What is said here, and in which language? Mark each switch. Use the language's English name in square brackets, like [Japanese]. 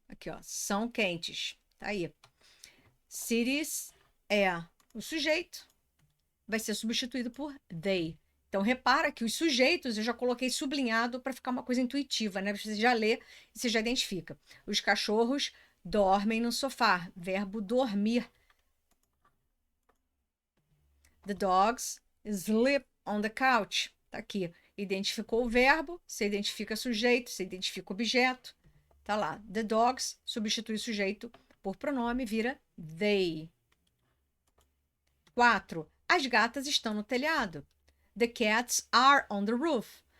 [Portuguese] Aqui, ó, são quentes. Tá aí. Cities é o sujeito. Vai ser substituído por they. Então, repara que os sujeitos eu já coloquei sublinhado para ficar uma coisa intuitiva, né? Você já lê e você já identifica. Os cachorros dormem no sofá. Verbo dormir. [English] The dogs sleep on the couch. [Portuguese] Tá aqui. Identificou o verbo, você identifica sujeito, você identifica objeto. Tá lá. The dogs substitui o sujeito por pronome, vira they. 4. As gatas estão no telhado. [English] The cats are on the roof.